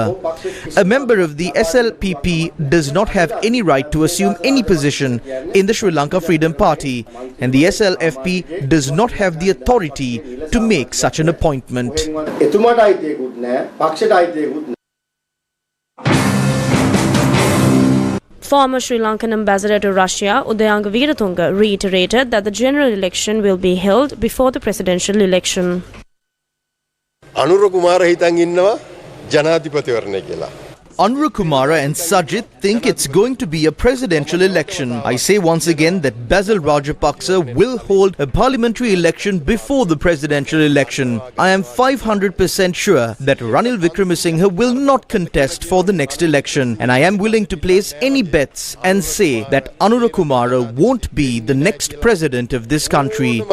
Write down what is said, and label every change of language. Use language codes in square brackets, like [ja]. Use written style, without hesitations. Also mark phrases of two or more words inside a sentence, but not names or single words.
[en] A member of the SLPP does not have any right to assume any position in the Sri Lanka Freedom Party, and the SLFP does not have the authority to make such an appointment. Former Sri Lankan ambassador to Russia, Udayanga Veeratunga, reiterated that the general election will be held before the presidential election. [si] අනුර කුමාර හිතං ඉන්නවා ජනාධිපතිවරණෙ කියලා. [en] Anura Kumara and Sajit think it's going to be a presidential election. I say once again that Basil Rajapaksha will hold a parliamentary election before the presidential election. I am 500% sure that Ranil Wickremesinghe will not contest for the next election, and I am willing to place any bets and say that Anura Kumara won't be the next president of this country.